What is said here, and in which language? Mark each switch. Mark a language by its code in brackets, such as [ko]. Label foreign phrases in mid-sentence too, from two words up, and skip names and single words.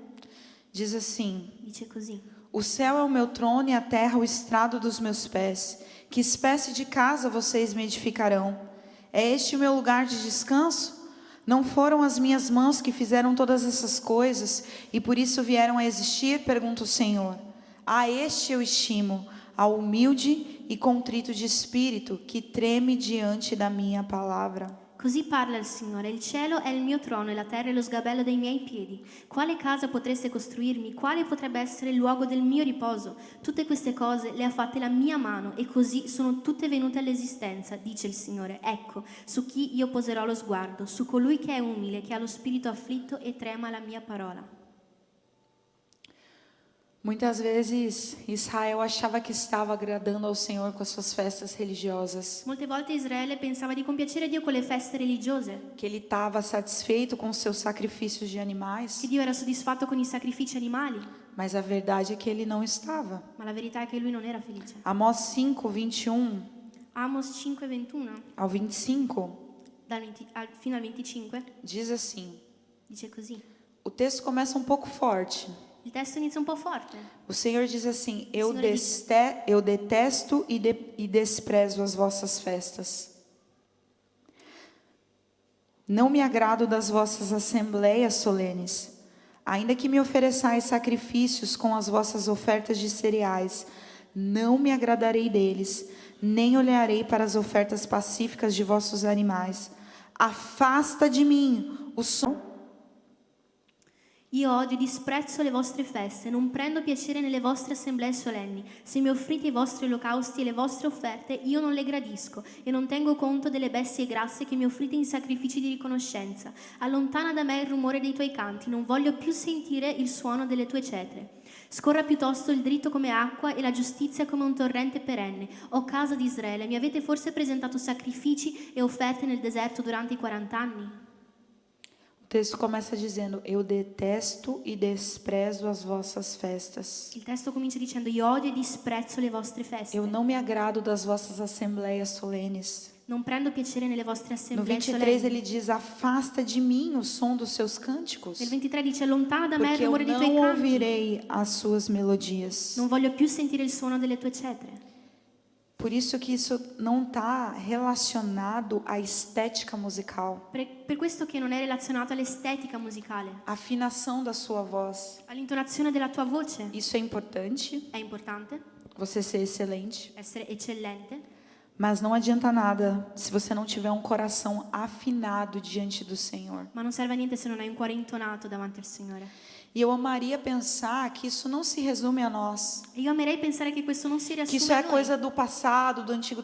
[pt] diz assim: [it] dice così. [pt] O céu é o meu trono e a terra o estrado dos meus pés. Que espécie de casa vocês me edificarão? É este o meu lugar de descanso? Não foram as minhas mãos que fizeram todas essas coisas e por isso vieram a existir? Pergunta o Senhor. A este eu estimo, ao humilde e contrito de espírito, que treme diante da minha palavra. [it] Così parla il Signore, il cielo è il mio trono e la terra è lo sgabello dei miei piedi. Quale casa potreste costruirmi? Quale potrebbe essere il luogo del mio riposo? Tutte queste cose le ha fatte la mia mano e così sono tutte venute all'esistenza, dice il Signore. Ecco, su chi io poserò lo sguardo, su colui che è umile, che ha lo spirito afflitto e trema la mia parola. [pt] Muitas vezes Israel achava que estava agradando ao Senhor com as suas festas religiosas, [it] Molte volte Israele pensava di compiacere Dio con le feste religiose, [pt] que ele estava satisfeito com os seus sacrifícios de animais, [it] che Dio era soddisfatto con i sacrifici animali, [pt] mas a verdade é que ele não estava. [it] ma la verità è che lui non era felice. [pt] Amós 5, 21 [it] Amos 5:21 [pt] ao 25 [it] fino al 25 [pt] diz assim. [it] dice così. [pt] O texto começa um pouco forte. [it] Il testo inizia un po' forte. [pt] O Senhor diz assim: eu Senhor detesto e desprezo as vossas festas. Não me agrado das vossas assembleias solenes. Ainda que me ofereçais sacrifícios com as vossas ofertas de cereais, não me agradarei deles, nem olharei para as ofertas pacíficas de vossos animais. Afasta de mim o som. [it] Io odio e disprezzo le vostre feste, non prendo piacere nelle vostre assemblee solenni. Se mi offrite i vostri olocausti e le vostre offerte, io non le gradisco e non tengo conto delle bestie grasse che mi offrite in sacrifici di riconoscenza. Allontana da me il rumore dei tuoi canti, non voglio più sentire il suono delle tue cetre. Scorra piuttosto il dritto come acqua e la giustizia come un torrente perenne. O casa di Israele, mi avete forse presentato sacrifici e offerte nel deserto durante i 40 anni? [pt] O texto começa dizendo: eu detesto e desprezo as vossas festas. [it] Il testo comincia dicendo: io odio e disprezzo le vostre feste. [pt] Eu não me agrado das vossas assembleias solenes. [it] Non prendo piacere nelle vostre [pt] No [it] assemblee 23 solenni. [pt] ele diz: afasta de mim o som dos seus cânticos, [it] Nel 23 dice: allontana da me il [pt] porque eu [it] rumore dei tuoi [pt] não [it] canti. [pt] ouvirei as suas melodias. [it] Non voglio più sentire il suono delle tue cetre. [pt] Por isso que isso não está relacionado à estética musical, [it] Per questo che non è relazionato all'estetica musicale, [pt] à afinação da sua voz. [it] all'intonazione della tua voce. [pt] Isso é importante, [it] È importante [pt] você ser excelente, [it] essere eccellente, [pt] mas não adianta nada se você não tiver um coração afinado diante do Senhor. [it] ma non serve a niente se non hai un cuore intonato davanti al Signore. [pt] E eu amaria pensar que isso não se resume a nós, [it] E io amerei pensare che questo non si [pt] que [it] riassume [pt] isso [it] a [pt] é [it] noi, [pt] coisa do passado, do Antigo